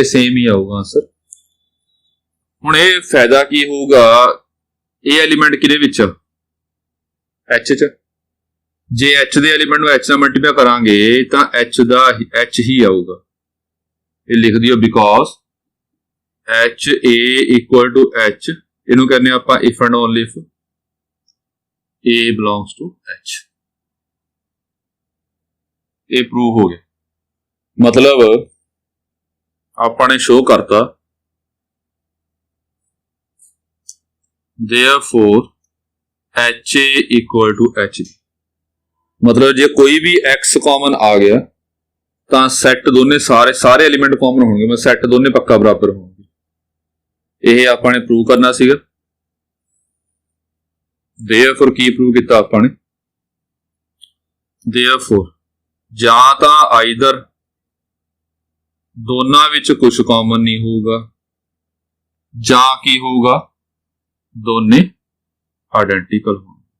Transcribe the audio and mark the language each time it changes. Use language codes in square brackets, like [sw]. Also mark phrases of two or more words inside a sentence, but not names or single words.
[pa] ਇਹ ਸੇਮ ਹੀ ਆਊਗਾ ਆਂਸਰ। ਹੁਣ ਇਹ ਫਾਇਦਾ ਕੀ ਹੋਊਗਾ, ਇਹ ਐਲੀਮੈਂਟ ਕਿਹਦੇ ਵਿੱਚ h 'ਚ, ਜੇ h ਦੇ ਐਲੀਮੈਂਟ ਨੂੰ h ਨਾਲ ਮਲਟੀਪਲਾਈ ਕਰਾਂਗੇ ਤਾਂ h ਹੀ ਆਊਗਾ। ਇਹ ਲਿਖ ਦਿਓ [en] because h a equal to h, [pa] ਇਹਨੂੰ ਕਹਿੰਦੇ ਆਪਾਂ [en] if and only if a belongs to h। [pa] ਇਹ ਪ੍ਰੂਵ ਹੋ ਗਿਆ। ਮਤਲਬ ਆਪਾਂ ਨੇ ਸ਼ੋ ਕਰਤਾ [en] therefore ha equal to h। [pa] ਮਤਲਬ ਜੇ ਕੋਈ ਵੀ x ਕਾਮਨ ਆ ਗਿਆ ਤਾਂ ਸੈੱਟ ਦੋਨੇ ਸਾਰੇ ਐਲੀਮੈਂਟ ਕਾਮਨ ਹੋਣਗੇ, ਮਤਲਬ ਸੈੱਟ ਦੋਨੇ ਪੱਕਾ ਬਰਾਬਰ ਹੋਣਗੇ। ਇਹ ਆਪਾਂ ਨੇ ਪ੍ਰੂਵ ਕਰਨਾ ਸੀਗਾ। therefore ਕੀ ਪ੍ਰੂਵ ਕੀਤਾ ਆਪਾਂ ਨੇ, therefore ਜਾਂ ਤਾਂ ਆਈਦਰ ਦੋਨਾਂ ਵਿੱਚ ਕੁਝ ਕਾਮਨ ਨਹੀਂ ਹੋਊਗਾ, ਜਾਂ ਕੀ ਹੋਊਗਾ ਦੋਨੇ ਆਇਡੈਂਟੀਕਲ ਹੋਣਗੇ।